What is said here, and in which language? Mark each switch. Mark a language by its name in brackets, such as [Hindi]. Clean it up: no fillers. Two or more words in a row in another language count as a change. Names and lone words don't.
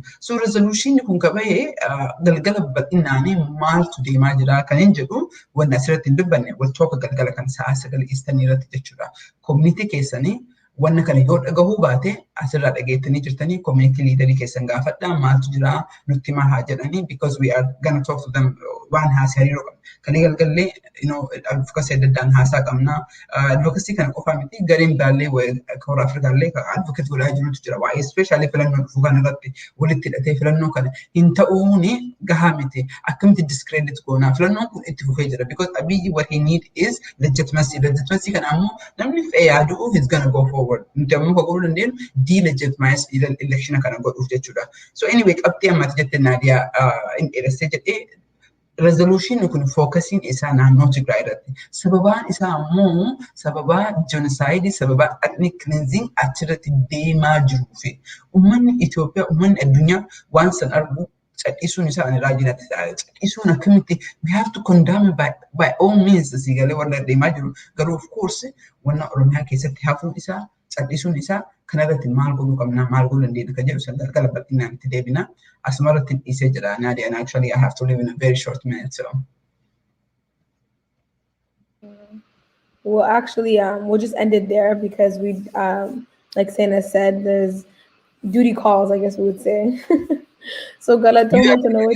[English] So resolution [Oromo] kun qabee galgala bal'inaanii maaltu deemaa jira kan hin jedhu wanni asirratti hin dubbanne wal tokko galgala kan sa'a 9 Eastern irratti jechuudha. Community keessanii wanna kana yoo dhagahuu baate asirraa dhageettanii jirtanii community leaderii keessan gaafadhaa maaltu jira nutti himaa haa jedhanii [English] because we are gonna talk to them [Oromo] waan haasa'aa hariiroo qabna. Kan galgallee advocacy adda addaan haasaa qabna. Advocacy kana qofa miti gareen baallee kora Afrikaallee advocate godhaa jirutu jira. Waa'ee especially filannoo dhufuu kanarratti walitti hidhatee filannoo kana hin ta'uuni gahaa miti. Akkamitti discredit goonaa filannoon kun itti fufee jira [English] because Abiyyi what he need is legitimacy. [Oromo] Legitimacy kana ammoo namni fe'ee yaadu [English] is gonna go forward. [Oromo] Namni qoqqooduu dandeenyu [English] delegitimize election [Oromo] kana godhuuf jechuudha. [English] So anyway [Oromo] qabxii ammaatti jette Nadiyaa in dheeressee jedhee resolution kun focusing isa naannoo Tigraay irratti. Sababaan isaa ammoo sababaa genocide sababaa [English] ethnic cleansing [Oromo] achirratti deemaa jiruu fi uummanni Itoophiyaa uummanni addunyaa waan san argu cadhisuun isaa ani raajinatti cadhisuun akkamitti [English] we have to condemn by all means [Oromo] sigalee warra deemaa jiru garuu [English] of course [Oromo] wanna Oromiyaa keessatti hafuun isaa cadhisuun isaa kanarratti maal godhuu qabna maal godhuu dandeenya kan jedhu san galgala bal'inaan itti deebina. Asmarratti dhiisee jira Nadiya [English] and actually I have to leave in a very short minute so. Well, actually, we'll just end it there because we, like Seenaa said, there's duty calls, I guess we would say. So Galatoma to know